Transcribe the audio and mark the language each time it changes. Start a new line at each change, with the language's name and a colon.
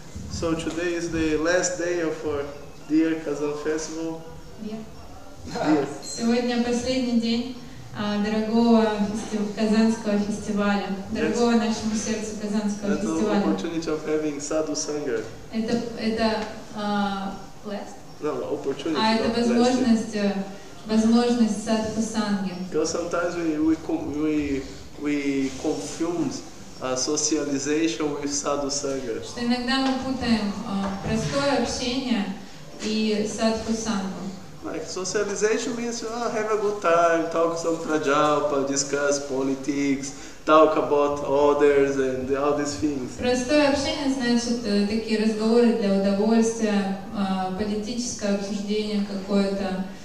English: So today is the last day of our Dear Kazan Festival.
Russian: Сегодня последний день дорогого Казанского фестиваля, дорогого нашему сердцу Казанского фестиваля.
English: Opportunity of having sadhu sangha.
Russian: Это
English: opportunity.
Russian: Это возможность садху санги.
English: Because sometimes we confuse socialization with sadhu sangha.
Russian: Что иногда мы путаем простое общение и садху сангу.
English: Like socialization means have a good time, talk some prajalpa, discuss politics, talk about others and all these things.
Russian: Простое общение значит такие разговоры для удовольствия, политическое обсуждение какое-то,